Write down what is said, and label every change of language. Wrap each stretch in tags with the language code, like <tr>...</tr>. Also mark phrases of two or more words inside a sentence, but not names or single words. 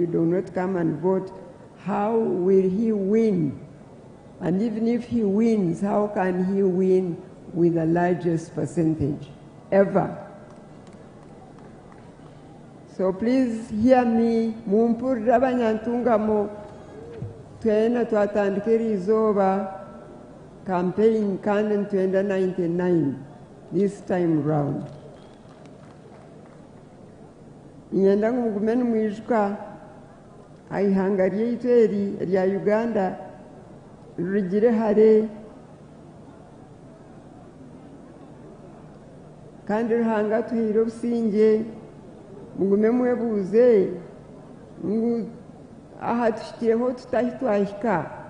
<en>If you do not come and vote, how will he win And even if he wins, how can he win with the largest percentage ever? So please hear me.</en> <nyn>Mumpurira abanyantungamo twena twatandikira izoba campaign kandi ntwenda 99</nyn> <en>this time round.</en> <nyn>Nyenda mugume nimwijuka aihanga ryaitu eri rya Uganda rigire hare kandi ruhanga tuhire obusinge mugume mwebuuze ngu aha tushikireho tutahi twahika</nyn>